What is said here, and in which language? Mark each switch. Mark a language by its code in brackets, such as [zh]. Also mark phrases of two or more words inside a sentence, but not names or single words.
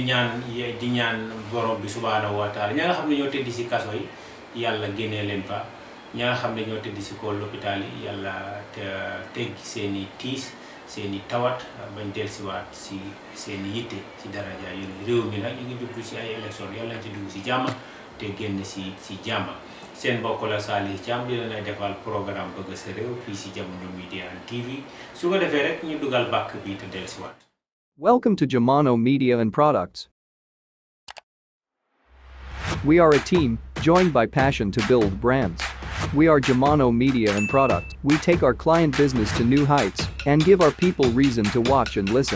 [wo] ñaan borom bi [ar] سبحانه وتعالى [wo] ña nga xam ne ñoo tëdd ci kaso yi yàlla génnee leen fa ña nga xam ne ñoo tëdd ci ko l'hôpital yi yàlla teggi seeni tiis seeni tawat bañ dellusiwaat ci seeni yitte ci daraja yu réew mi nag ñu ngi jublu ci ay élection yàlla nañ ci dugg ci jàmm te génn ci jàmm seen mbokk la Salih Thiam di leen ay defal programme bëgg sa réew fii ci Jamono Media and TV su ko defee rek ñu dugal bàkk bi te dellusiwaat. [en] Welcome to Jamono Media and Products. We are a team, joined by passion to build brands. We are Jamono Media and Products. We take our client business to new heights and give our people reason to watch and listen.